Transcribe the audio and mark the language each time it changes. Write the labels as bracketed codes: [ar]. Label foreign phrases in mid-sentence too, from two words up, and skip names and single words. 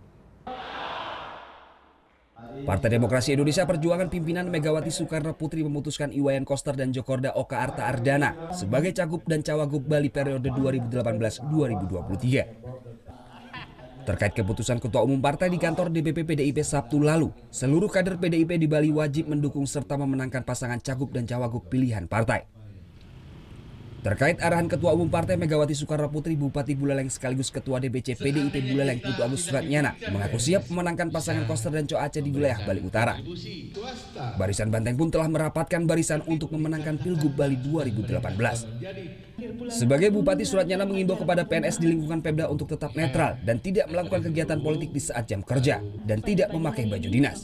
[id] Partai Demokrasi Indonesia Perjuangan pimpinan Megawati Soekarno Putri memutuskan Iwayan Koster dan Djokorda Oka Arta Ardana sebagai cagup dan cawagup Bali periode 2018-2023. Terkait keputusan Ketua Umum Partai di kantor DPP PDIP Sabtu lalu, seluruh kader PDIP di Bali wajib mendukung serta memenangkan pasangan cagup dan cawagup pilihan partai. Terkait arahan Ketua Umum Partai Megawati Soekarno Putri, Bupati Buleleng sekaligus Ketua DPC PDIP Buleleng Putu Agus Suratnyana mengaku siap memenangkan pasangan Koster dan Cok Aceh di wilayah Bali Utara. Barisan Banteng pun telah merapatkan barisan untuk memenangkan Pilgub Bali 2018. Sebagai Bupati, Suratnyana mengimbau kepada PNS di lingkungan Pemda untuk tetap netral dan tidak melakukan kegiatan politik di saat jam kerja dan tidak memakai baju dinas.